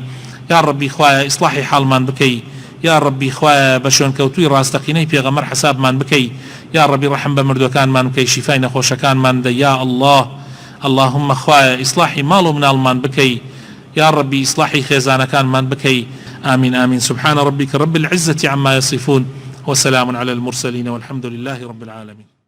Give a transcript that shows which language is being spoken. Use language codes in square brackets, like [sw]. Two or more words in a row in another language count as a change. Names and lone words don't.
[ar] یا ڕەبی [ckb] خوایە ئیسلاحی حاڵمان بکەی، [ar] یا ڕەبی [ckb] خوایە بە شوێنکەوتووی ڕاستەقینەی پێغەمبەر حسابمان بکەی، [ar] یا ڕەبی [ckb] ڕەحم بە مردوەکانمان بکەی، شیفای نەخۆشەکانمان بدە، [ar] یا الله. [ckb] اللهم خوایە ئیسلاحی ماڵ و مناڵمان بکەی، [ar] یا ڕەبی [ckb] ئیسلاحی خێزانەکانمان بکەی. [ar] آمين آمين. سبحان ربك رب العزة عما يصفون وسلام على المرسلين والحمد لله رب العالمين.